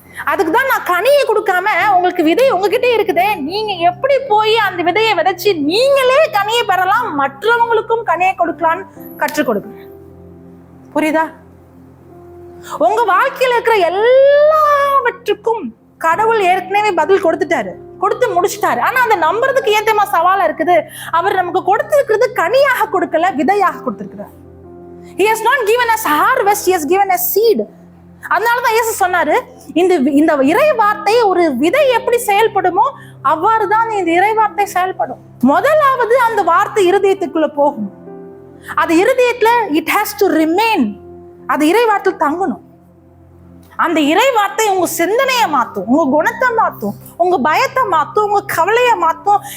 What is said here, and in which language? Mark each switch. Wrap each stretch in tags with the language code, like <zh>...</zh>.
<ta>அதுக்குதான் நான் கனியை கொடுக்காம உங்களுக்கு விதை உங்ககிட்ட இருக்குதே, நீங்க எப்படி போய் அந்த விதையை விதைச்சு நீங்களே கனியை பெறலாம், மற்றவங்களுக்கும் கனியை கொடுக்கலான்னு கற்றுக் கொடுக்குறேன். புரியுதா? உங்க வாழ்க்கையில இருக்கிற எல்லாவற்றுக்கும் கடவுள் ஏற்கனவே பதில் கொடுத்து முடிச்சிட்டாரு. ஆனா அந்த நம்புறதுக்கு ஏத்தமா சவாலா இருக்குது. அவர் நமக்கு கொடுத்திருக்கிறது கனியாக கொடுக்கல, விதையாக கொடுத்திருக்கிறார்.</ta> <en>He has not given us harvest, he has given us seed.</en> <ta>அதனாலதான் இயேசு சொன்னாரு, இந்த இறை வார்த்தை ஒரு விதை எப்படி செயல்படுமோ அவ்வாறுதான் இந்த இறை வார்த்தை செயல்படும். முதலாவது அந்த வார்த்தை இருதயத்துக்குள்ள போகும். அது இருதயத்துல</ta> <en>It has to remain.</en> <ta>அது இறை வார்த்தை தங்கணும். அந்த இறை வார்த்தை உங்க சிந்தனையை மாத்தும், உங்க குணத்தை மாத்தும், உங்க பயத்தை மாத்தும், உங்க கவலையை மாத்தும்.</ta>